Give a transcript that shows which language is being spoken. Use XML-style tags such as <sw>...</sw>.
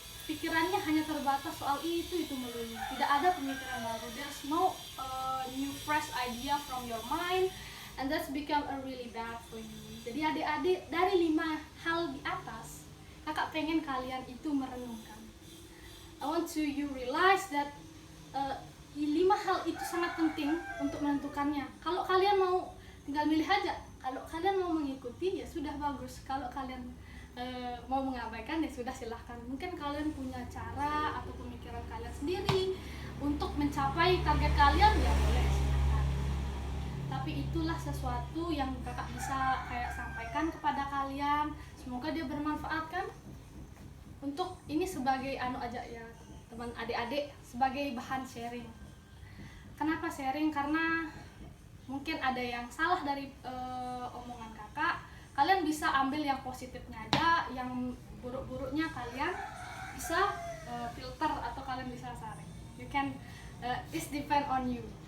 <id>Pikirannya hanya terbatas soal itu melulu, tidak ada pemikiran baru.</id> <en>There's no new fresh idea from your mind, and that's become a really bad for you.</en> <id>Jadi adik-adik, dari 5 hal di atas, kakak pengen kalian itu merenungkan.</id> <en>I want to you realize that</en> <id>5 hal itu sangat penting untuk menentukannya. Kalau kalian mau tinggal milih aja, kalau kalian mau mengikuti ya sudah bagus, kalau kalian mau mengabaikan ya sudah silahkan. Mungkin kalian punya cara atau pemikiran kalian sendiri untuk mencapai target kalian, ya boleh silahkan. Tapi itulah sesuatu yang kakak bisa kayak sampaikan kepada kalian, semoga dia bermanfaat kan. Untuk ini sebagai aja ya teman adik-adik, sebagai bahan sharing. Kenapa sharing? Karena mungkin ada yang salah dari omongan kakak. Kalian bisa ambil yang positifnya aja, yang buruk-buruknya kalian bisa filter atau kalian bisa saring.</id> <en>You can, this depend on you.</en>